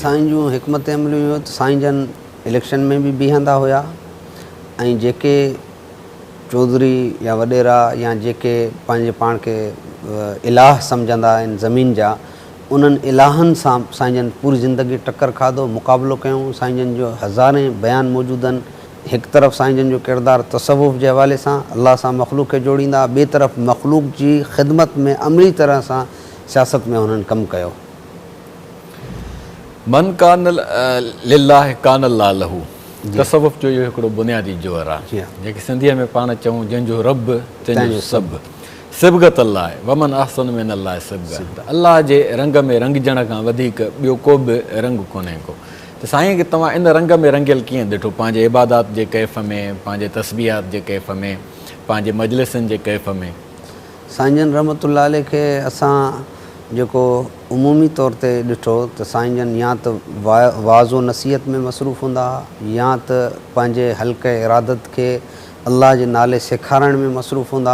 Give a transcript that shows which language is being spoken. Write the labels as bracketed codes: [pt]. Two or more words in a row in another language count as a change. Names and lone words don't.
[sd] साईं जूं हिकमत अमलियूं त साईं जन इलेक्शन में बि बीहंदा हुया ऐं जेके चौधरी या वॾेरा या जेके पंहिंजे पाण खे इलाह सम्झंदा आहिनि ज़मीन जा, उन्हनि इलाहनि सां साईं जन पूरी ज़िंदगी टक्कर खाधो, मुक़ाबिलो कयूं। साईं जन जो हज़ारे बयान मौजूदु आहिनि। हिकु तरफ़ साईं जन जो किरदारु तसव्वुफ़ जे हवाले सां अल्लाह सां मख़लूक खे जोड़ींदा, ॿिए तरफ़ मख़लूक जी ख़िदमत में अमली तरह सां सियासत में हुननि कमु कयो। [ar] من كان لله كان الله له, [sd] तसव्वुफ़ जो इहो हिकिड़ो बुनियादी जोहर आहे जेके सिंधीअ में पाण चऊं जंहिंजो रब तंहिंजो सभु। [ar] صبغة الله [sd] आहे, [ar] ومن أحسن من الله صبغة. [sd] अल्लाह जे रंग में रंगजण खां वधीक ॿियो को बि रंग कोन्हे को। त साईं खे तव्हां इन रंग में रंगियल कीअं ॾिठो? पंहिंजे इबादात जे कैफ़ में, पंहिंजे तस्बीहात जे कैफ़ में, पंहिंजे मजलिसनि जे कैफ़ में? साईं जन [ar] رحمة الله عليه [sd] खे असां जेको उमूमी तौर ते ॾिठो त साईं जन या त वाज़ो नसीहत में मसरूफ़ हूंदा या त पंहिंजे हल्के इरादत खे अल्लाह जे नाले सेखारण में मसरूफ़ हूंदा।